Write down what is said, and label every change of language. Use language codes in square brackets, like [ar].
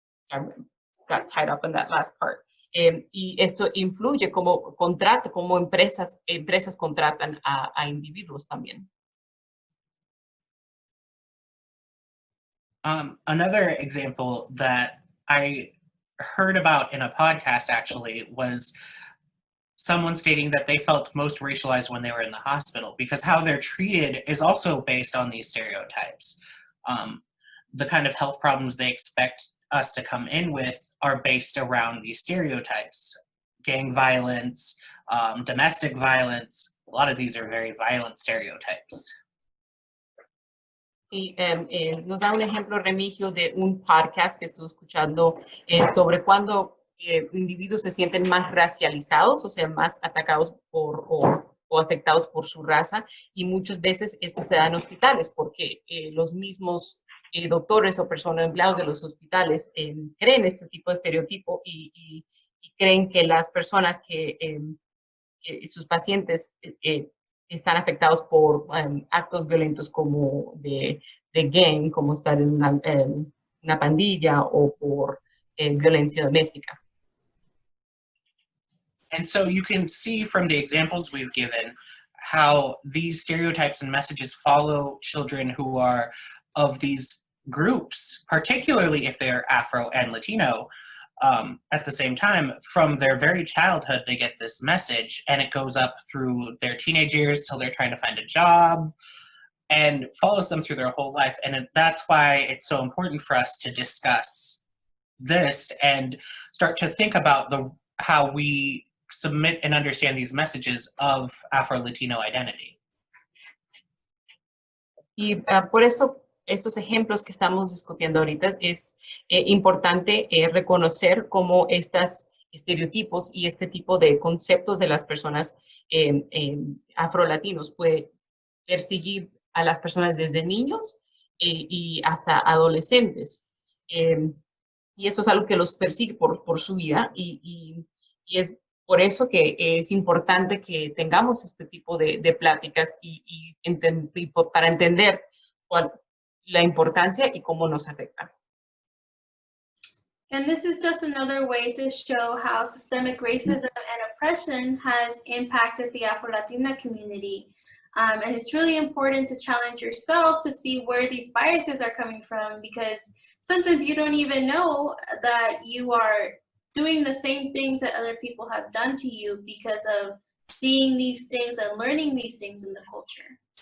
[en] I got tied up in that last part. [es] Y esto influye cómo empresas contratan a individuos también. [en] Another example that I heard about in a podcast actually was someone stating that they felt most racialized when they were in the hospital because how they're treated is also based on these stereotypes. The kind of health problems they expect us to come in with are based around these stereotypes. Gang violence, domestic violence, a lot of these are very violent stereotypes. [es] Sí, nos da un ejemplo, Remijio, de un podcast que estuve escuchando sobre cuando individuos se sienten más racializados, o sea, más atacados o afectados por su raza, y muchas veces esto se da en hospitales, porque los mismos doctores o personas empleados de los hospitales creen este tipo de estereotipo y creen que las personas que sus pacientes están afectados por actos violentos como de gang, como estar en una pandilla o por violencia doméstica. [en] And so you can see from the examples we've given how these stereotypes and messages follow children who are of these groups, particularly if they're Afro and Latino. At the same time, from their very childhood, they get this message, and it goes up through their teenage years till they're trying to find a job, and follows them through their whole life. And that's why it's so important for us to discuss this and start to think about how we submit and understand these messages of Afro-Latino identity. [es] Y por eso, estos ejemplos que estamos discutiendo ahorita, es importante reconocer cómo estos estereotipos y este tipo de conceptos de las personas afrolatinos puede perseguir a las personas desde niños y hasta adolescentes. Y esto es algo que los persigue por su vida y es por eso que es importante que tengamos este tipo de pláticas y para entender la importancia y cómo nos afecta. [en] And this is just another way to show how systemic racism and oppression has impacted the Afro-Latina community. And it's really important to challenge yourself to see where these biases are coming from, because sometimes you don't even know that you are doing the same things that other people have done to you because of seeing these things and learning these things in the culture.